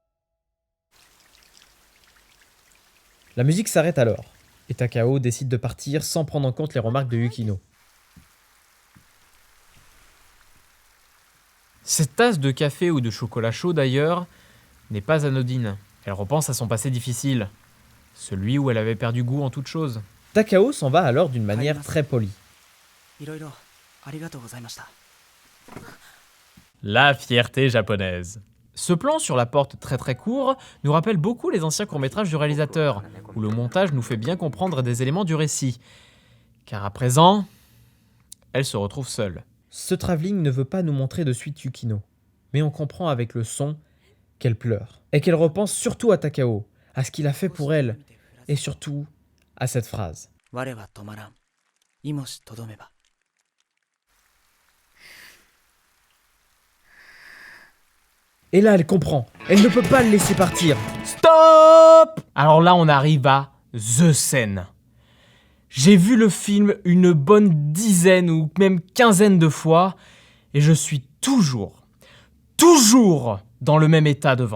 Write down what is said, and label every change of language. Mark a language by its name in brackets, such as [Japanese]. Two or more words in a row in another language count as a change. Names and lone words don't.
[French] La musique s'arrête alors, et Takao décide de partir sans prendre en compte les remarques de Yukino. Cette tasse de café ou de chocolat chaud d'ailleurs n'est pas anodine. Elle repense à son passé difficile, celui où elle avait perdu goût en toute chose. Takao s'en va alors d'une manière très polie. [Japanese] いろいろありがとうございました。 [French] La fierté japonaise. Ce plan sur la porte très court nous rappelle beaucoup les anciens courts-métrages du réalisateur, où le montage nous fait bien comprendre des éléments du récit. Car à présent, elle se retrouve seule. Ce travelling ne veut pas nous montrer de suite Yukino, mais on comprend avec le son qu'elle pleure, et qu'elle repense surtout à Takao, à ce qu'il a fait pour elle, et surtout à cette phrase. [Japanese] 我は止まらん。いもしとどめば。 [French] Et là, elle comprend. Elle ne peut pas le laisser partir. Stop! Alors là, on arrive à The Scène. J'ai vu le film une bonne dizaine ou même quinzaine de fois et je suis toujours dans le même état devant.